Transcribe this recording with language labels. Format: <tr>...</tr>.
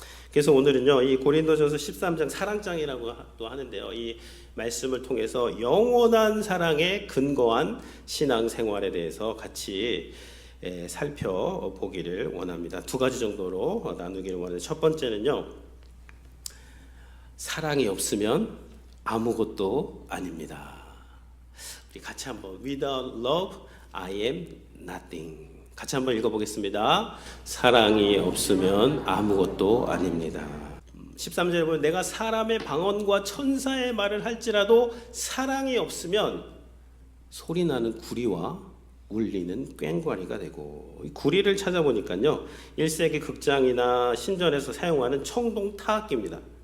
<ko>그래서 오늘은요, 이 고린도전서 13장 사랑장이라고 또 하는데요, 이 말씀을 통해서 영원한 사랑에 근거한 신앙생활에 대해서 같이 살펴보기를 원합니다. 두 가지 정도로 나누기를 원하는데, 첫 번째는요, 사랑이 없으면 아무것도 아닙니다. 우리 같이 한번</ko> <en>Without love I am nothing.</en> <ko>같이 한번 읽어보겠습니다. 사랑이 없으면 아무것도 아닙니다. 13절에 보면 내가 사람의 방언과 천사의 말을 할지라도 사랑이 없으면 소리나는 구리와 울리는 꽹과리가 되고, 이 구리를 찾아보니까요, 1세기 극장이나 신전에서 사용하는 청동 타악기입니다.</ko>